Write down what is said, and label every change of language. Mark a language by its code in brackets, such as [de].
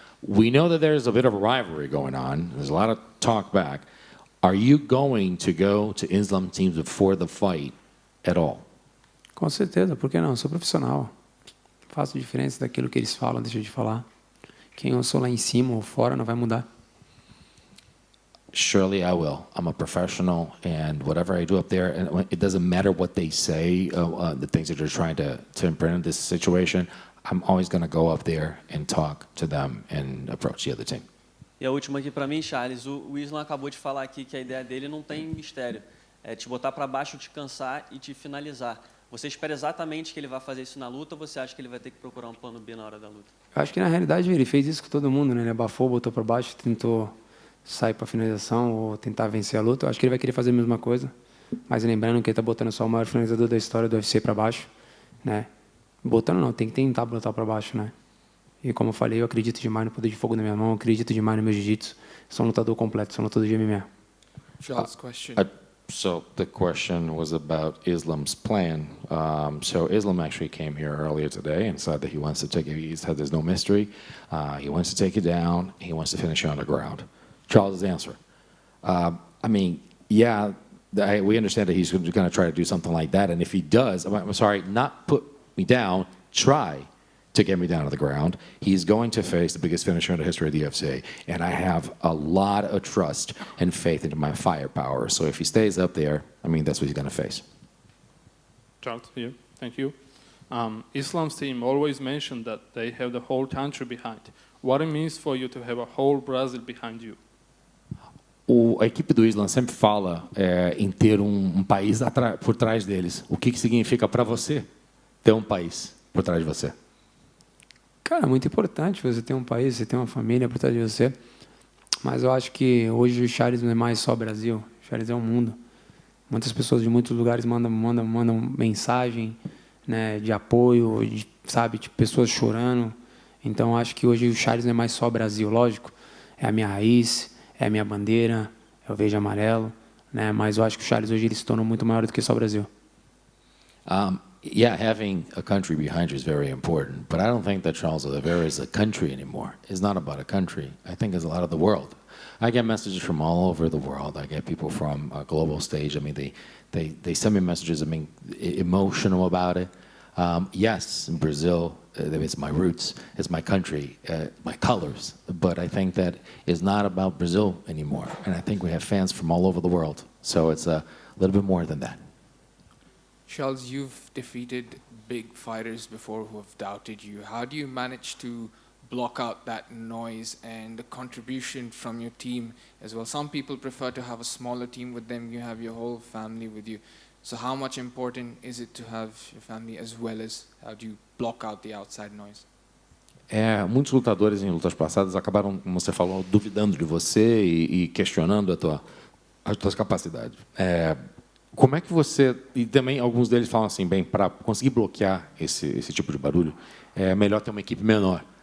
[en] We know that there's a bit of a rivalry going on. There's a lot of talk back. Are you going to go to Islam teams before the fight at all? [pt] Com certeza, por que não? Eu sou profissional. Faço diferença daquilo que eles falam, deixa de falar. Quem eu sou lá em cima ou fora não vai mudar. [en] Surely I will. I'm a professional, and whatever I do up there, and it doesn't matter what they say, the things that they're trying to imprint in this situation, I'm always going to go up there and talk to them and approach the other team. [pt] E a última aqui para mim, Charles, o Islam acabou de falar aqui que a ideia dele não tem mistério. É te botar para baixo, te cansar e te finalizar. Você espera exatamente que ele vai fazer isso na luta ou você acha que ele vai ter que procurar um plano B na hora da luta? Eu acho que na realidade ele fez isso com todo mundo, né? Ele abafou, botou para baixo, tentou sair para finalização ou tentar vencer a luta. Eu acho que ele vai querer fazer a mesma coisa. Mas lembrando que ele está botando só o maior finalizador da história do UFC para baixo, né? Botando não, tem que tentar botar para baixo, né? E como eu falei, eu acredito demais no poder de fogo na minha mão, eu acredito demais no meu jiu-jitsu. Sou um lutador completo, sou um lutador de MMA. [en] Charles, question. So the question was about Islam's plan. So Islam actually came here earlier today and said that he wants to take it. He said there's no mystery. He wants to take you down. He wants to finish you on the ground. Charles' answer. I mean, yeah, we understand that he's going to try to do something like that. And if he does, I'm sorry, not put me down, try to get me down to the ground. He's going to face the biggest finisher in the history of the UFC, and I have a lot of trust and faith into my firepower. So if he stays up there, I mean, that's what he's going to face. Charles here. Thank you. Islam's team always mentioned that they have the whole country behind. What it means for you to have a whole Brazil behind you? [pt] A equipe do Islam sempre fala em ter país por trás deles. O que significa para você ter país por trás de você? Cara, é muito importante você ter um país, você ter uma família por trás de você. Mas eu acho que hoje o Charles não é mais só Brasil. O Charles é o mundo. Muitas pessoas de muitos lugares mandam mensagem, né, de apoio, sabe, de pessoas chorando. Então eu acho que hoje o Charles não é mais só Brasil, lógico. É a minha raiz, é a minha bandeira, é o verde e amarelo, né? Mas eu acho que o Charles hoje ele se tornou muito maior do que só Brasil. [en] Yeah, having a country behind you is very important, but I don't think that Charles Oliveira is a country anymore. It's not about a country. I think it's a lot of the world. I get messages from all over the world. I get people from a global stage. I mean, they send me messages, I mean, emotional about it. Yes, in Brazil, it's my roots, it's my country, my colors, but I think that it's not about Brazil anymore, and I think we have fans from all over the world, so it's a little bit more than that. Charles, you've defeated big fighters before who have doubted you. How do you manage to block out that noise and the contribution from your team as well? Some people prefer to have a smaller team with them. You have your whole family with you. So how much important is it to have your family as well as how do you block out the outside noise? [pt] Muitos lutadores em lutas passadas acabaram, como você falou, duvidando de você e questionando as tuas capacidades. Como é que você... E também alguns deles falam assim, bem, para conseguir bloquear esse tipo de barulho, é melhor ter uma equipe menor.